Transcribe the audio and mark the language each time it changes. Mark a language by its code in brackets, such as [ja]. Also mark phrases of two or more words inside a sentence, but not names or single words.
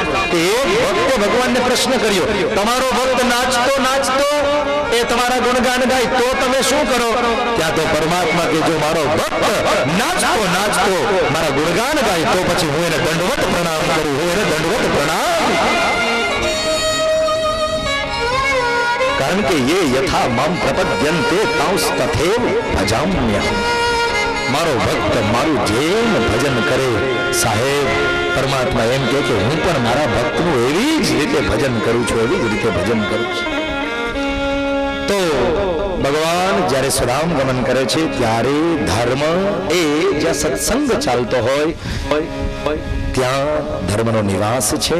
[gu] તે ભક્તે ભગવાનને પ્રશ્ન કર્યો, તમારો ભક્ત નાચતો નાચતો એ તમારા ગુણગાન ગાય તો તમે શું કરો? ત્યાં તો પરમાત્મા કે જો મારો ભક્ત નાચતો નાચતો મારા ગુણગાન ગાય તો પછી હું એને દંડવત પ્રણામ કરું, હું એને દંડવત પ્રણામ. કારણ કે [sa] ये यथा माम प्रपद्यन्ते तांस तथैव भजाम्यहम्. [gu] મારો ભક્ત મારું જેમ ભજન કરે, સાહેબ પરમાત્મા એમ કહે કે હું પણ મારા ભક્તનું એવી જ રીતે ભજન કરું છું, એવી જ રીતે ભજન કરું છું. તો ભગવાન જ્યારે સુધામ ગમન કરે છે ત્યારે ધર્મ એ જ્યાં સત્સંગ ચાલતો હોય ત્યાં ધર્મનો નિવાસ છે.